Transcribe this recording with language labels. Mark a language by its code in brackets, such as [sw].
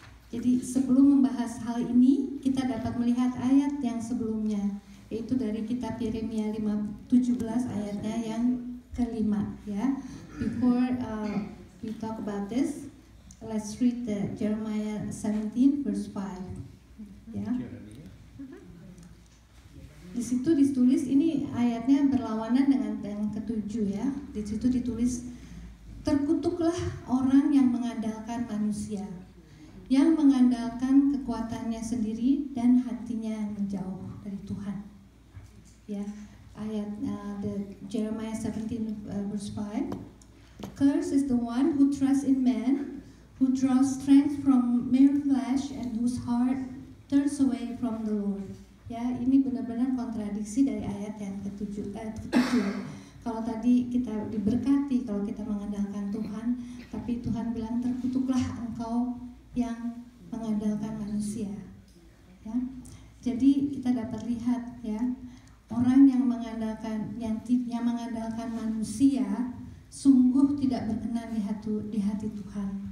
[id] Jadi sebelum membahas hal ini, kita dapat melihat ayat yang sebelumnya, yaitu dari kitab Yeremia 17 ayatnya yang kelima, ya. [en] Before we talk about this, let's read the Jeremiah 17 verse 5, ya. [id] Di situ ditulis, ini ayatnya berlawanan dengan yang ketujuh, ya. Di situ ditulis, terkutuklah orang yang mengandalkan manusia, yang mengandalkan kekuatannya sendiri dan hatinya yang menjauh dari Tuhan. [en] Ya, ayat the Jeremiah 17 verse 5. Curse is the one who trusts in man, who draws strength from mere flesh, and whose heart turns away from the Lord. [id] Ya, ini benar-benar kontradiksi dari ayat yang ketujuh. Kalau tadi kita diberkati kalau kita mengandalkan Tuhan, tapi Tuhan bilang terkutuklah engkau yang mengandalkan manusia. Ya, jadi kita dapat lihat, ya, orang yang mengandalkan manusia sungguh tidak berkenan di hati Tuhan.